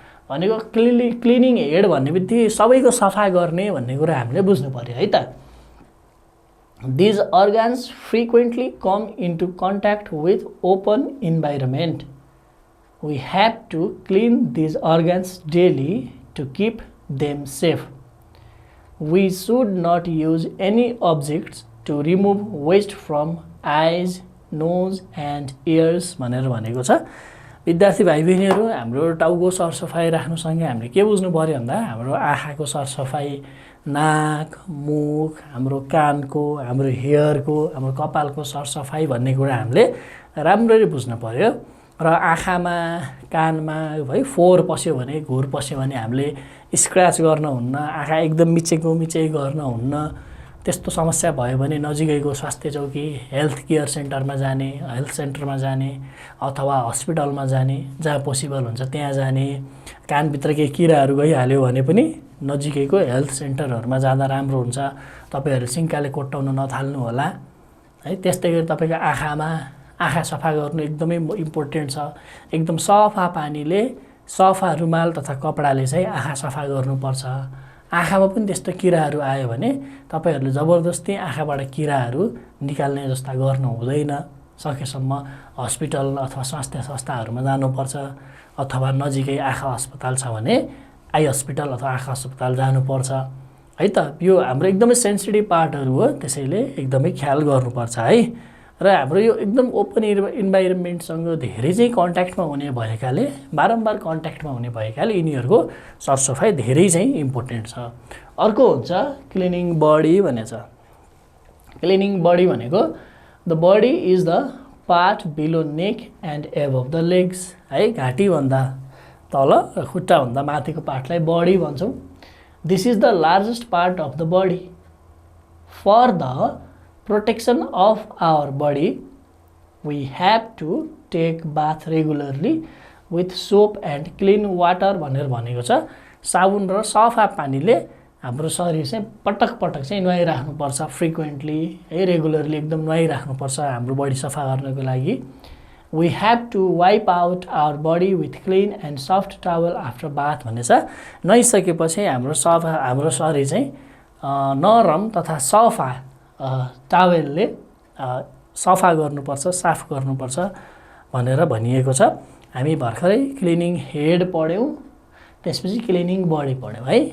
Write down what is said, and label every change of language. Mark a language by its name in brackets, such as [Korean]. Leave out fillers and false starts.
[Nepali] भनेको cleaning head भन्ने बित्तिकै सबैको सफा गर्ने भन्ने कुरा हामीले बुझ्नु पर्यो है त। [English] These organs frequently come into contact with open environment. We have to clean these organs daily to keep them safe. We should not use any objects to remove waste from eyes, nose and ears [Nepali] भनेर भनेको छ। विद्यार्थी भाइ बहिनीहरू, हाम्रो टाउको सरसफाइ राख्नुसँगै हामीले के बुझ्नु पर्यो भन्दा हाम्रो आँखाको सरसफाइ, नाक, मुख, हाम्रो कानको, हाम्रो हेयरको, हाम्रो कपालको सरसफाइ भन्ने कुरा हामीले राम्ररी बुझ्नु पर्यो। र आँखामा, कानमा है फोहोर पस्यो भने, घुर पस्यो भने हामीले स्क्रच गर्न हुन्न, आँखा एकदम मिचेको गर्न हुन्न। त्यस्तो समस्या भयो भने नजिकैको स्वास्थ्य चौकी, हेल्थ केयर सेन्टरमा जाने, हेल्थ सेन्टरमा जाने अथवा हस्पिटलमा जाने, जहाँ पोसिबल हुन्छ त्यहाँ जाने। कानभित्र केही किराहरू गइहाल्यो भने पनि नजिकैको हेल्थ सेन्टरहरूमा जाँदा राम्रो हुन्छ। तपाईँहरू सिङ्काले कोट्टाउन नथाल्नु होला है। त्यस्तै गरी तपाईँको आँखा सफा गर्नु एकदमै इम्पोर्टेन्ट छ। एकदम सफा पानीले, सफा रुमाल तथा कपडाले चाहिँ आँखा सफा गर्नुपर्छ। आँखामा पनि त्यस्तो किराहरू आयो भने तपाईँहरूले जबरजस्ती आँखाबाट किराहरू निकाल्ने जस्ता गर्नु हुँदैन। सकेसम्म हस्पिटल अथवा स्वास्थ्य संस्थाहरूमा जानुपर्छ अथवा नजिकै आँखा अस्पताल छ भने आई हस्पिटल अथवा आँखा अस्पताल जानुपर्छ है त। यो हाम्रो एकदमै सेन्सिटिभ पार्टहरू हो, त्यसैले एकदमै ख्याल गर्नुपर्छ है। र हाम्रो यो एकदम ओपन इन्भाइरोमेन्टसँग धेरै चाहिँ कन्ट्याक्टमा हुने भएकाले, बारम्बार कन्ट्याक्टमा हुने भएकाले यिनीहरूको सरसफाइ धेरै चाहिँ इम्पोर्टेन्ट छ। अर्को हुन्छ [English] Cleaning body भन्ने छ। Cleaning body भनेको the body is the part below neck and above the legs है। [Nepali] घाँटीभन्दा तल र खुट्टाभन्दा माथिको पार्टलाई बडी भन्छौँ। [English] This is the largest part of the body. For the protection of our body, we have to take bath regularly with soap and clean water [Nepali] भनेर भनेको छ। साबुन र सफा पानीले हाम्रो शरीर चाहिँ पटक चाहिँ नुहाइराख्नुपर्छ फ्रिक्वेन्टली है, रेगुलरली एकदम नुहाइराख्नुपर्छ हाम्रो बडी सफा गर्नको लागि। [English] We have to wipe out our body with clean and soft towel after bath [Nepali] भनेछ। नुहाइसकेपछि हाम्रो शरीर चाहिँ नरम तथा सफा टावेलले सफा गर्नुपर्छ, साफ गर्नुपर्छ भनेर भनिएको छ। हामी भर्खरै क्लिनिङ हेड पढ्यौँ, त्यसपछि क्लिनिङ बडी पढ्यौँ है।